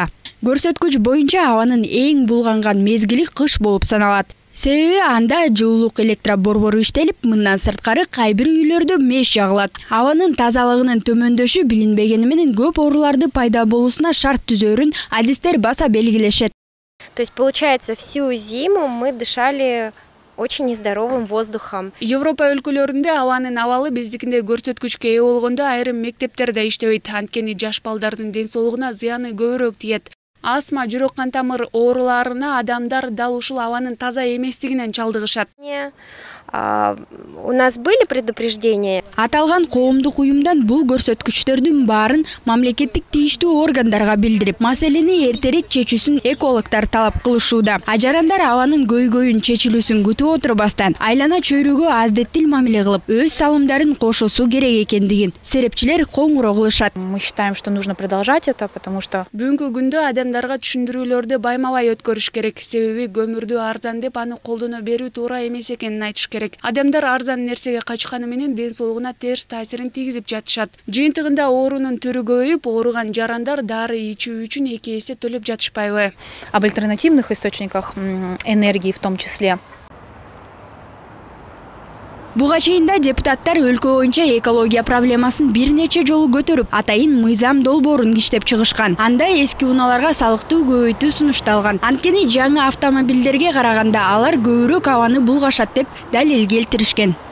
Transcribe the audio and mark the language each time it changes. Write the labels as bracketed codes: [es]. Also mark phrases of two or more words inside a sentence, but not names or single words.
[ky] Көрсөткүч боюнча абанын эң булганган мезгили кыш болуп саналат. Себеби анда жылуулук электроборбору иштелип, мындан сырткары кайбир үйлөрдө меш жагылат. Абанын тазалыгынын төмөндөшү билинбегени менен көп ооруларды пайда болуусуна шарт түзөрүн адистер баса белгилешет. [ru] То есть, получается, всю зиму мы дышали очень нездоровым воздухом. [ky] Европа өлкөлөрүндө абанын абалы биздикиндей көрсөткүчкө ээ болгондо айрым мектептерде иштебейт. Анткени жаш балдардын ден соолугуна зыяны көбүрөөк тиет. Астма, жүрөк кан тамыр ооруларына адамдар дал ушул абанын таза эместигинен чалдыгышат. [ru] У нас были предупреждения. [ky] Аталган коомдук уюмдан бул көрсөткүчтөрдүн баарын мамлекеттик тийиштүү органдарга билдирип, маселени эртерээк чечүүсүн экологдор талап кылышууда. Ажарандар абанын көйгөйүн чечилүүсүн күтүп отурбастан, айлана чөйрөгө аздеттил мамиле кылып, өз салымдарын кошусу керек экендигин серепчилер коңгуроо кылышат. [ru] Мы считаем, что нужно продолжать это, потому что [ky] бүгүнкү күндө адамдарга түшүндүрүүлөрдү байма-бай өткөрүш керек. Себеби көмүрдү арзан деп аны колдоно берүү туура эмес экенин айтыш керек. Адамдар арзан нерсеге качканы менен ден соолугуна терс таасирин тийгизип жатышат. Жыйынтыгында оорунун түрү көбөйүп, ооруган жарандар дары ичүү үчүн 2 эсе төлөп жатышпайбы? [ru] Об альтернативных источниках энергии в том числе. [ky] Буга чейинда депутаттар өлкө боюнча экология проблемасын бир нече жолу көтөрүп, атайын мыйзам долбоорун иштеп чыгышкан. Анда эски унааларга салыкты көбөйтүү сунушталган. Анткени жаңы автомобилдерге караганда алар көбүрөөк абаны булгашат деп далил келтиришкен.